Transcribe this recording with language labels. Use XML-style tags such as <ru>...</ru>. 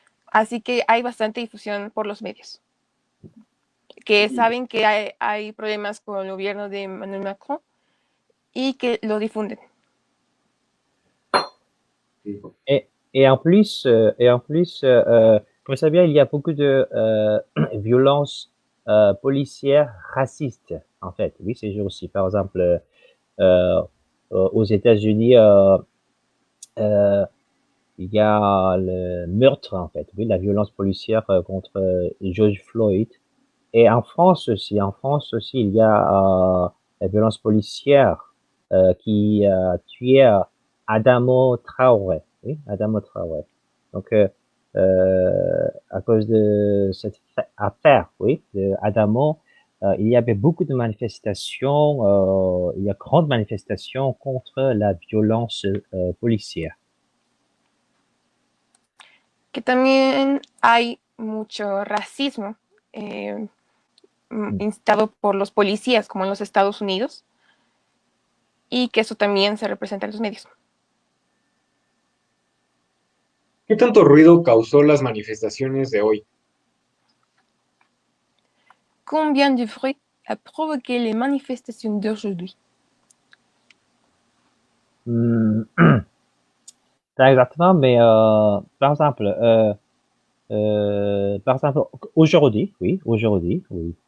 <es>Así que hay bastante difusión por los medios, que saben que hay problemas con el gobierno de Emmanuel Macron y que lo difunden.</es> <fr>Et en plus, comme ça vient, il y a beaucoup de violences policières racistes, en fait. Oui, c'est juste aussi. Par exemple, aux États-Unis, il y a le meurtre, en fait. Oui, la violence policière contre George Floyd. Et en France aussi, il y a la violence policière qui a tué Adamo Traoré. Oui, Adamo Traoré. Donc, à cause de cette affaire, oui, de Adamo, il y avait beaucoup de manifestations, il y a grandes manifestations contre la violence policière.</fr> <es>Que también hay mucho racismo instado por los policías, como en los Estados Unidos, y que eso también se representa en los medios. ¿Qué tanto ruido causó las manifestaciones de hoy?</es> <fr>Combien de bruit a provoqué les manifestations d'aujourd'hui? Pas exactement, mais par exemple, Par exemple, aujourd'hui, oui, aujourd'hui, oui.</fr>